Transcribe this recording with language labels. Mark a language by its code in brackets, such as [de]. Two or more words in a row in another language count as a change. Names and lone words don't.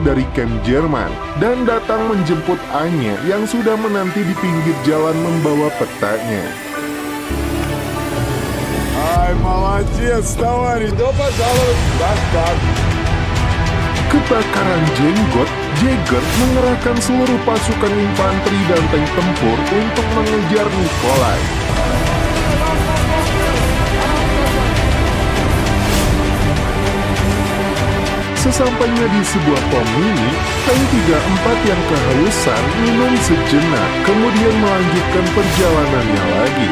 [id] dari camp Jerman dan datang menjemput Anya yang sudah menanti di pinggir jalan membawa petanya. [ru] Ай, молодец, товарищ! Добро пожаловать! Так. [id] Kebakaran jenggot, Jaeger mengerahkan seluruh pasukan infanteri dan tank tempur untuk mengejar Nikolai. Sesampainya di sebuah pom mini, tank 34 yang kehausan minum sejenak, kemudian melanjutkan perjalanannya lagi.